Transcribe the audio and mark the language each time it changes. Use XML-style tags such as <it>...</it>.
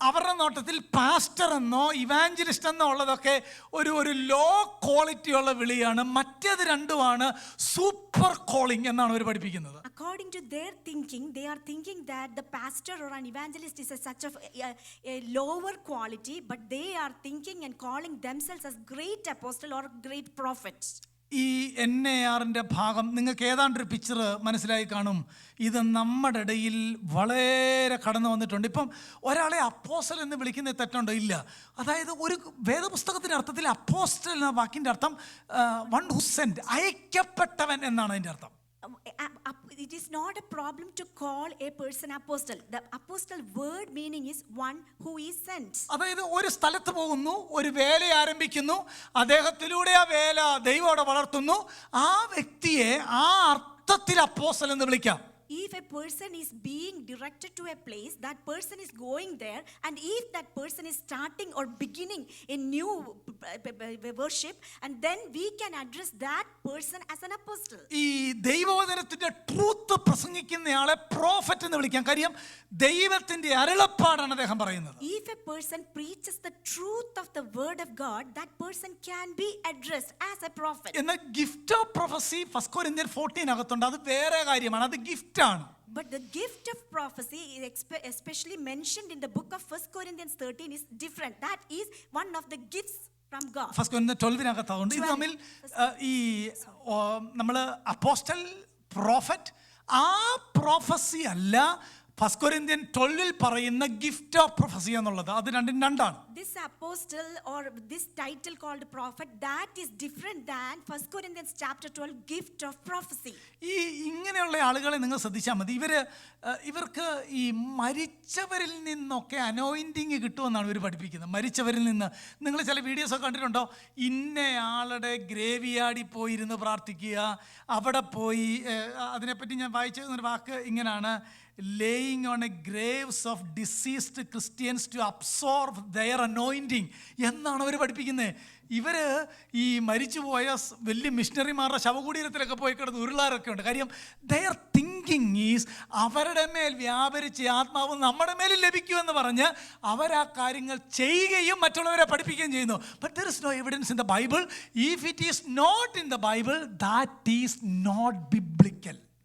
<ml>അവരുടെ നോട്ടത്തിൽ പാസ്റ്റർ എന്നോ ഇവാഞ്ചലിസ്റ്റ് എന്നോ ഉള്ളതൊക്കെ ഒരു ലോ ക്വാളിറ്റി ഉള്ള വിളിയാണ്. മറ്റേത് രണ്ടുമാണ് സൂപ്പർ കോളിംഗ് എന്നാണ് അവർ പഠിപ്പിക്കുന്നത്.</ml> <en>According to their thinking, they are thinking that the pastor or an evangelist is such of a lower quality, but they are thinking and calling themselves as great apostle or great prophet.</en> <ml>ഈ NARന്റെ ഭാഗം നിങ്ങൾക്ക് ഏതാണ്ടൊരു picture മനസ്സിലായി കാണും. ഇത് നമ്മുടെ ഇടയിൽ വളരെ കടന്നു വന്നിട്ടുണ്ട്. ഇപ്പം ഒരാളെ അപ്പോസ്റ്റൽ എന്ന് വിളിക്കുന്നത് തെറ്റുണ്ടോ? ഇല്ല. അതായത് ഒരു വേദപുസ്തകത്തിൻ്റെ അർത്ഥത്തിൽ അപ്പോസ്റ്റൽ എന്ന വാക്കിൻ്റെ അർത്ഥം വൺ ഹു സെന്റ്, അയക്കപ്പെട്ടവൻ എന്നാണ് അതിൻ്റെ അർത്ഥം.</ml> <en>It is not a problem to call a person apostle. The apostle word meaning is one who is sent.</en> <ml>അതായത് ഒരു സ്ഥലത്ത് പോകുന്നു, ഒരു വേല ആരംഭിക്കുന്നു, അദ്ദേഹത്തിലൂടെ ആ വേല ദൈവം അവിടെ വളർത്തുന്നു. ആ വ്യക്തിയെ ആ അർത്ഥത്തിൽ അപ്പോസ്റ്റൽ എന്ന് വിളിക്കാം.</ml> <en>if a person is being directed to a place, that person is going there, and if that person is starting or beginning a new worship, and then we can address that person as an apostle.</en> <ml>ഈ ദൈവവചനത്തിന്റെ truth പ്രസംഗിക്കുന്നയാളെ prophet എന്ന് വിളിക്കാം. കാര്യം ദൈവത്തിന്റെ അരുളപ്പാടാണ് അദ്ദേഹം പറയുന്നത്.</ml> <en>If a person preaches the truth of the word of God, that person can be addressed as a prophet.</en> <ml>എന്നാൽ gift of prophecy 1 Corinthians 14 അകത്തുണ്ട്. അത് വേറെ കാര്യമാണ്, അത് ഗിഫ്റ്റ് ആണ്.</ml> <en>But the gift of prophecy is especially mentioned in the book of 1 Corinthians 13 is different. That is one of the gifts from God.</en> <ml>1 Corinthians 12 ഇത് തമ്മിൽ ഈ നമ്മൾ അപ്പോസ്റ്റൽ പ്രോഫറ്റ് ആ പ്രൊഫസി അല്ല 1 Corinthians 12 പറയുന്ന ഗിഫ്റ്റ് ഓഫ് പ്രൊഫസി എന്നുള്ളത്. അത് രണ്ടും രണ്ടാണ്.</ml> <en>This apostle or this title called prophet, that is different than 1 Corinthians chapter 12 gift of prophecy.</en> <ml>ഈ ഇങ്ങനെയുള്ള ആളുകളെ നിങ്ങൾ ശ്രദ്ധിച്ചാൽ മതി. ഇവർക്ക് ഈ മരിച്ചവരിൽ നിന്നൊക്കെ അനോയിൻറ്റിങ് കിട്ടുമെന്നാണ് ഇവർ പഠിപ്പിക്കുന്നത്. മരിച്ചവരിൽ നിന്ന് നിങ്ങൾ ചില വീഡിയോസൊക്കെ കണ്ടിട്ടുണ്ടോ? ഇന്നയാളുടെ ഗ്രേവ് യാർഡിൽ പോയിരുന്ന് പ്രാർത്ഥിക്കുക, അവിടെ പോയി അതിനെപ്പറ്റി ഞാൻ വായിച്ചൊരു വാക്ക് ഇങ്ങനെയാണ്,</ml> <en>laying on a graves of deceased Christians to absorb their anointing</en> <ml>എന്നാണ് അവർ പഠിപ്പിക്കുന്നത്. ഇവർ ഈ മരിച്ചുപോയ വലിയ മിഷണറിമാരുടെ ശവകുടീരത്തിലൊക്കെ പോയി കിടന്ന് ഉരുളാറൊക്കെ ഉണ്ട്. കാര്യം</ml> <en>their thinking is</en> <ml>അവരുടെ മേൽ വ്യാപരിച്ച ആത്മാവ് നമ്മുടെ മേൽ ലഭിക്കുമെന്ന് പറഞ്ഞ് അവർ ആ കാര്യങ്ങൾ ചെയ്യുകയും മറ്റുള്ളവരെ പഠിപ്പിക്കുകയും ചെയ്യുന്നു.</ml> <en>But there is no evidence in the Bible. If it is not in the Bible, that is not biblical.</en>